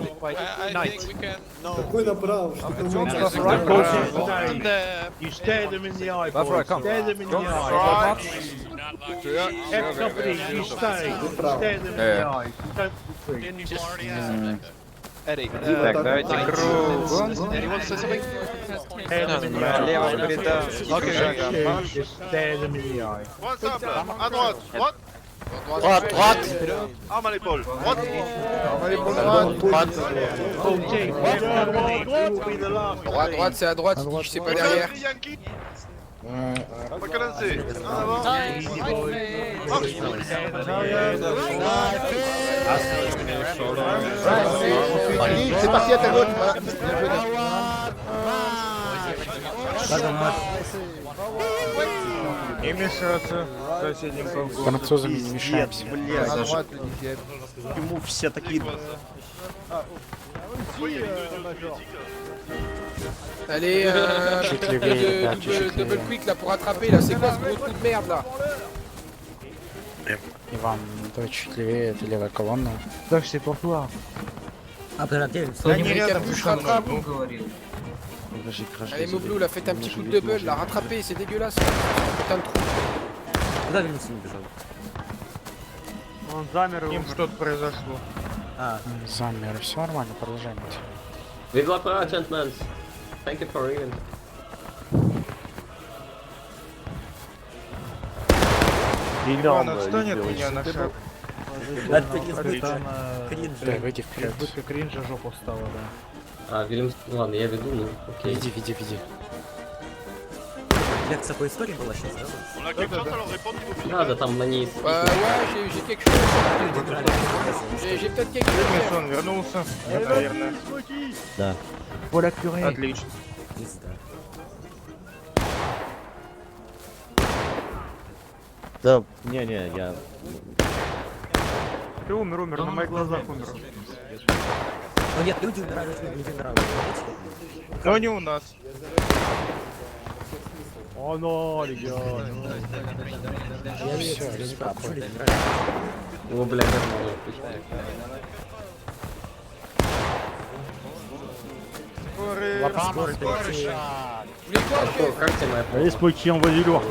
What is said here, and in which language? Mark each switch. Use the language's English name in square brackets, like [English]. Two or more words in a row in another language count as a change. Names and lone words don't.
[English] I think we can... You stare them in the eye, boys. Stare them in the eye. Everybody, you stay. Stare them in the eye. Don't... Eddie, [Russian] Так, давайте кругом. [English] Anyone say something? [Russian] Лево, переда. Шагом марш. [English] Stare them in the eye. [French] Droite simple. À droite. Droite. Droite. Arme à l'épaule. Droite. Droite, c'est à droite, je sais pas derrière. Pas cadencer. En avant. C'est parti à ta gauche. Voilà. Bien joué. [Russian] Не мешаться соседям. Французам не мешаемся. [French] À droite, le 10ème. [Russian] Почему все такие... [French] Allez, Chute levée, rебят, chute double levée. quick là pour attraper là, c'est quoi ce gros trou de merde là? [Russian] Иван, давай чуть левее, это левая колонна. Так, [French] c'est pour toi. Allez, capuche, rattrape. J'ai crash. Allez, Moblou, là, faites un petit coup de double, là, rattrapez, c'est dégueulasse. Putain de trou. [Russian] Он замер. Им что-то произошло. Замер, все нормально, продолжаем. [English] We've got our gentlemen. Thank you for even. [Russian] Иван, отстань от меня на шаг. Да, выйди вперед. Избытка кринжа жопу встала, да. А, Вильям, ладно, я веду, ну, окей. Веди. Лекция по истории была сейчас, да? [French] On a quelque chose à leur répondre niveau militaire? [Russian] Надо там на ней... [French] Ouais, j'ai quelque chose. J'ai peut-être quelque chose. [Russian] Он вернулся, наверное. Да. Поля Кюре. Отлично. Да, не, я... Ты умер, на моих глазах умер. Ну нет, люди умирают, люди умирают. Но не у нас. [French] Oh non, les gars. [Russian] О, бля, как тебе моя [French] Allez, Smokey, envoie du lourd.